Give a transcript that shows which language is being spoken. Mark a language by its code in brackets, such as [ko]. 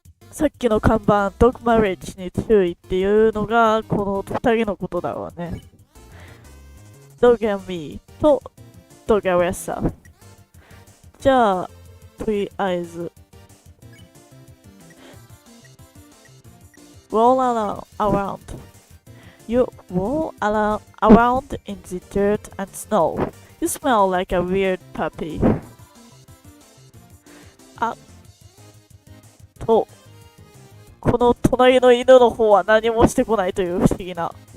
[ja] さっきの看板、ドッグマレッジに注意っていうのが、この二人のことだろうね。ドギャミーとドギャレッサ。じゃあ、とりあえず、 [en] roll around. You roll around in the dirt and snow. You smell like a weird puppy. [ja] と、この隣の犬の方は何もしてこないという不思議な。